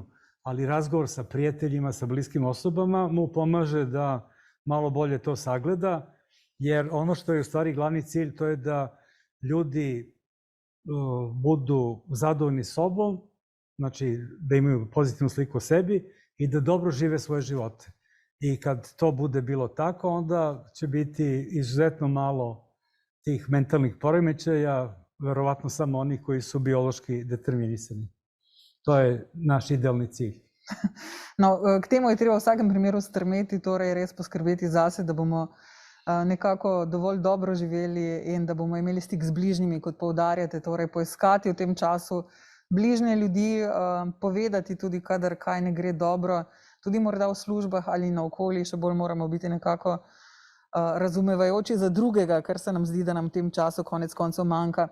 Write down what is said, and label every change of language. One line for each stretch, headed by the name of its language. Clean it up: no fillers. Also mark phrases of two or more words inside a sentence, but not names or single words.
Serbian: Ali razgovor sa prijateljima, sa bliskim osobama mu pomaže da malo bolje to sagleda, jer ono što je u stvari glavni cilj, to je da ljudi budu zadovoljni sobom, znači da imaju pozitivnu sliku o sebi i da dobro žive svoje živote. I kad to bude bilo tako, onda će biti izuzetno malo tih mentalnih poremećaja, verovatno samo oni koji su biološki determinisani. To je naš idealni cilj.
Slovenian: No, k temu je treba v vsakem primeru strmeti, torej res poskrbeti zase, da bomo nekako dovolj dobro živeli in da bomo imeli stik z bližnjimi, kot poudarjate, torej poiskati v tem času bližnje ljudi, povedati tudi, kadar kaj ne gre dobro, tudi morda v službah ali naokoli, še bolj moramo biti nekako razumevajoči za drugega, kar se nam zdi, da nam v tem času konec koncev manjka.